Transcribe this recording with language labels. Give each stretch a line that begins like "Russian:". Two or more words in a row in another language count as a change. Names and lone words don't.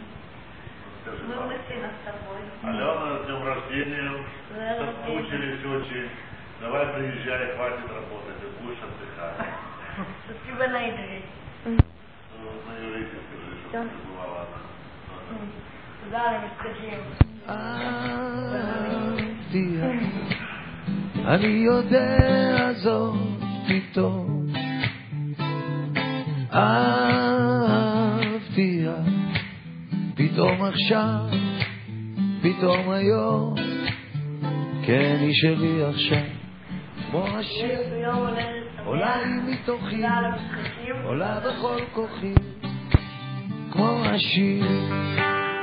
Russian: Мы мысленно с тобой. Алена, с днем рождения. Соскучились очень. Давай приезжай, хватит работать, ты будешь отдыхать. Спасибо на иврите. На иврите скажи, что ты бывала. Да, не скажи.
Hebrew: אהבתיה, אני יודע זאת פתאום. אהבתיה, פתאום עכשיו, פתאום היום, כן היא שלי עכשיו, כמו השיר, עולה היא מתוכי, עולה בכל כוחי, כמו השיר.